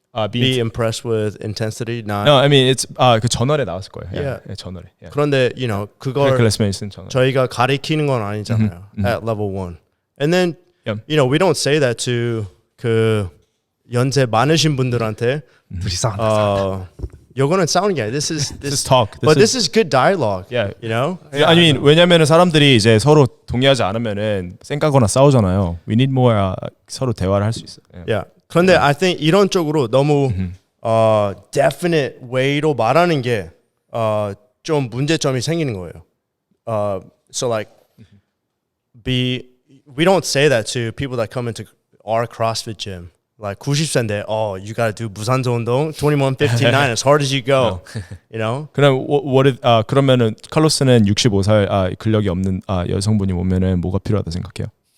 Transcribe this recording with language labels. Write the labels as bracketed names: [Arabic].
[English] Be impressed with intensity, not. No, I mean it's [Korean] 그 저널에 나왔을 거예요. [English] Yeah. [Korean] 예, 저널에. [English] Yeah. [Korean] 그런데 [English] you know [Korean] 그걸 Hercules Mason 저널. 저희가 가리키는 건 아니잖아요. [English] At level 1. And then you know we don't say that to [Korean] 그 연세 많으신 분들한테 둘이 싸운다. 요거는 싸우는 게 아니야. [English] This is talk. This is good dialogue. Yeah. You know? I mean [Korean] 왜냐면은 사람들이 이제 서로 동의하지 않으면은 쌩까거나 싸우잖아요. [English] We need more [Korean] 서로 대화를 할 수 있어요. [English] Yeah. [Korean] 그런데 [English] I think [Korean] 이런 쪽으로 너무 definite way로 말하는 게 좀 문제점이 생기는 거예요. [English] So like we don't say that to people that come into our CrossFit gym. Like 90세인데 you got to do [Korean] 무산소 운동 [English] 21, 15, 9 as hard as you go. You know? [Korean] 그럼 그러면은 칼로스는 65살 근력이 없는 여성분이 오면은 뭐가 필요하다 생각해요?